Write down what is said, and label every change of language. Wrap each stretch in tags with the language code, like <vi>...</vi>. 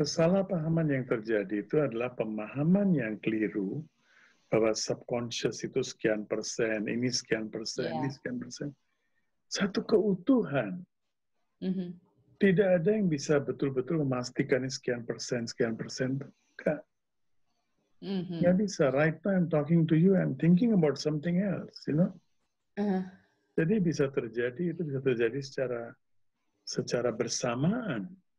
<id>Kesalahpahaman yang terjadi itu adalah pemahaman yang keliru bahwa subconscious itu sekian persen, ini sekian persen, ini sekian persen. Satu keutuhan. Tidak ada yang bisa betul-betul memastikan ini sekian persen. Enggak. Nggak bisa.</id> <en>Right now I'm talking to you, I'm thinking about something else, you know.</en> <id>Jadi bisa terjadi, itu bisa terjadi secara bersamaan.</id>